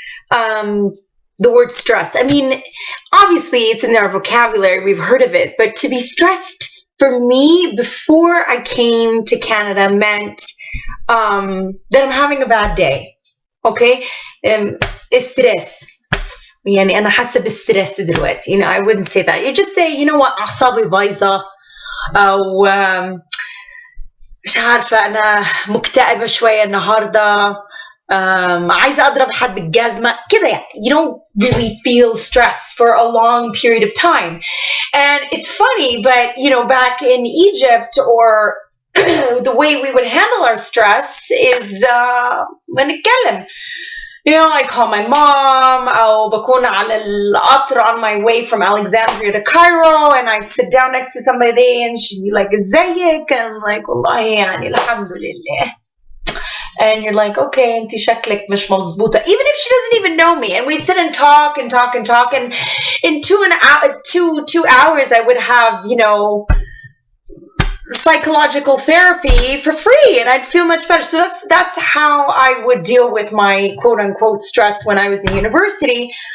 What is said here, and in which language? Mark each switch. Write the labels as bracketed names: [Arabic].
[English] The word stress. I mean, obviously it's in our vocabulary, we've heard of it, but to be stressed for me before I came to Canada meant that I'm having a bad day. Okay? Stress. [Arabic] يعني أنا حاسة بالستريس دلوقتي. [English] You know, I wouldn't say that. You just say, you know what, [Arabic] أعصابي بايظة أو مش عارفة أنا مكتئبة شوية النهاردة. عايزة أضرب حد بالجزمة كده يعني. [English] You don't really feel stressed for a long period of time. And it's funny, but you know, back in Egypt, or the way we would handle our stress is [Arabic] بنتكلم. [English] You know, I'd call my mom, [Arabic] أو بكون على القطر [English] on my way from Alexandria to Cairo, and I'd sit down next to somebody and she'd be like, [Arabic] ازيك? [English] And I'm like, [Arabic] والله يعني الحمد لله. [English] And you're like, okay, [Arabic] انتي شكلك مش مظبوطة. [English] Even if she doesn't even know me. And we'd sit and talk and talk and talk. And in 2 hours, I would have, you know, psychological therapy for free. And I'd feel much better. So that's how I would deal with my quote unquote stress when I was in university.